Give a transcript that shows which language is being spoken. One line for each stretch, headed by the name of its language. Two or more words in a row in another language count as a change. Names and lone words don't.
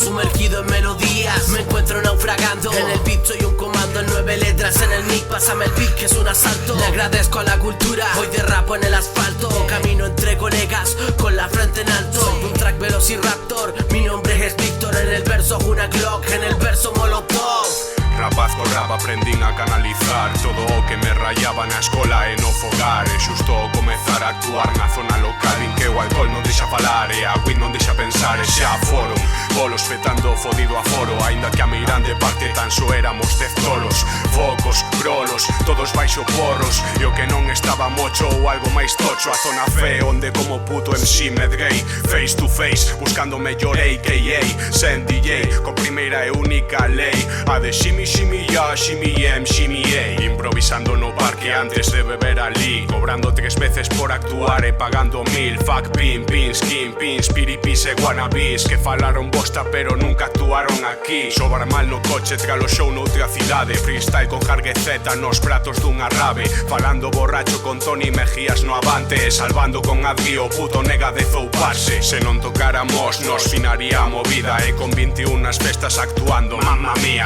Spanish: Sumergido en melodías, me encuentro naufragando. En el beat soy un comando, en 9 letras en el mic. Pásame el beat que es un asalto. Le agradezco a la cultura, hoy derrapo en el asfalto. Camino entre colegas con la frente en alto. Un track velociraptor, mi nombre es Víctor. En el verso una Glock, en el verso Molotov.
Galician: Rapaz co rap aprendín a canalizar todo o que me rayaba na escola e no fogar. E xusto ao comezar a actuar na zona local en que o alcohol non deixa falar e a weed non deixa pensar. E xa foron bolos petando fodido aforo. Ainda que a meirande parte tan só éramos 10 tolos. Focos, brolos, todos baixo porros. E o que non estaba mocho ou algo máis tocho. A zona fe onde como puto MC medrei
English: face to face,
Galician: buscando mellor AKA. Sen DJ, co primeira e única lei, a de
English: shimmy shimmy ya, shimmy em, shimmy ei.
Galician: Improvisando no parque antes de beber ali, cobrando 3 veces por actuar e pagando 1000.
English: Fuck pin, pins, skin, pins,
Galician: piripis e wannabis que falaron bosta pero nunca actuaron aquí. Sobra mal no coche tras o show noutra cidade. Freestyle con jargueceta nos pratos dunha rave. Falando borracho con Tony Mejías no avante. Salvando con Adri o puto nega de zouparse. Se non tocáramos nos finaría a movida. E con 21 nas festas actuando,
Italian: mamma mía.